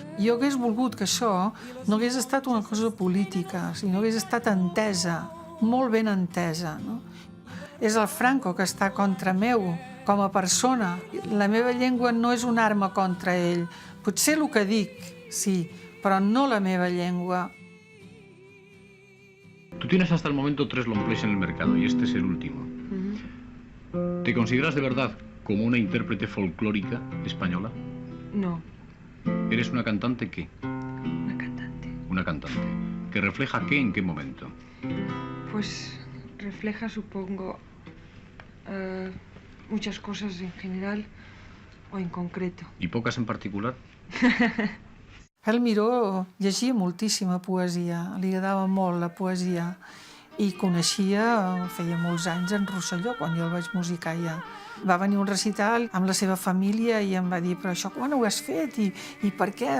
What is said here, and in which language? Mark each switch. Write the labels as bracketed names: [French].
[Catalan] Jo hagués volgut que això no hagués estat una cosa política, sinó hagués estat entesa, molt ben entesa. No? És el Franco que està contra meu, com a persona. La meva llengua no és una arma contra ell. Potser el que dic, sí, però no la meva llengua. [Spanish] Tú tienes hasta el momento 3 longplays en el mercado y este es el último. ¿Te consideras de verdad como una intérprete folclórica española? No. ¿Eres una cantante qué? Una cantante. Una cantante. ¿Que refleja qué en qué momento? Pues refleja, supongo, muchas cosas en general o en concreto. ¿Y pocas en particular? [Catalan] El Miró llegia moltíssima poesia, li agradava molt la poesia i coneixia, feia molts anys, en Rosselló, quan jo el vaig musicar ja. Va venir un recital amb la seva família i em va dir, però això quan ho has fet i per què?